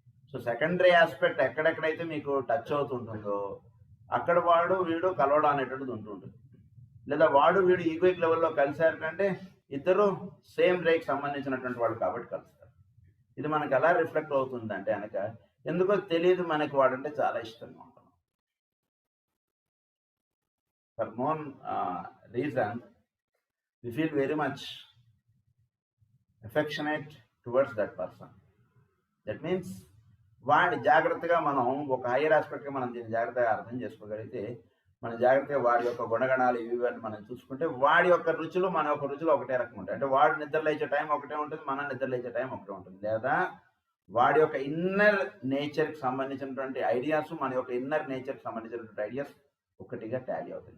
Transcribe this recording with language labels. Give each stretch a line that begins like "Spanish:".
Telugu: So secondary aspect ఎక్కడెక్కడైతే మీకు touch అవుతుంటుందో అక్కడ వాడు వీడు కలవడం అనేటువంటిది ఉంటుంటుంది. లేదా వాడు వీడు ఈగోయిక్ లెవెల్లో కలిసారంటే ఇద్దరు సేమ్ రేకి సంబంధించినటువంటి వాళ్ళు కాబట్టి కలుస్తారు. ఇది మనకు ఎలా రిఫ్లెక్ట్ అవుతుందంటే కనుక ఎందుకో తెలియదు మనకి వాడంటే చాలా ఇష్టంగా ఉంటుంది.
English: For known reason, we feel very much affectionate towards that person. That means
Telugu: వాడి జాగ్రత్తగా మనం ఒక హైయర్ ఆస్పెక్ట్గా మనం దీన్ని జాగ్రత్తగా అర్థం చేసుకోగలిగితే మన జాగ్రత్తగా వాడి యొక్క గుణగణాలు ఇవి మనం చూసుకుంటే వాడి యొక్క రుచులు మన యొక్క రుచులు ఒకటే రకంగా ఉంటాయి. అంటే వాడు నిద్ర లేచే టైం ఒకటే ఉంటుంది, మన నిద్ర లేచే టైం ఒకటే ఉంటుంది. లేదా వాడి యొక్క ఇన్నర్ నేచర్కి సంబంధించినటువంటి ఐడియాస్ మన యొక్క ఇన్నర్ నేచర్కి సంబంధించినటువంటి ఐడియాస్ ఒకటిగా టాలీ అవుతుంది.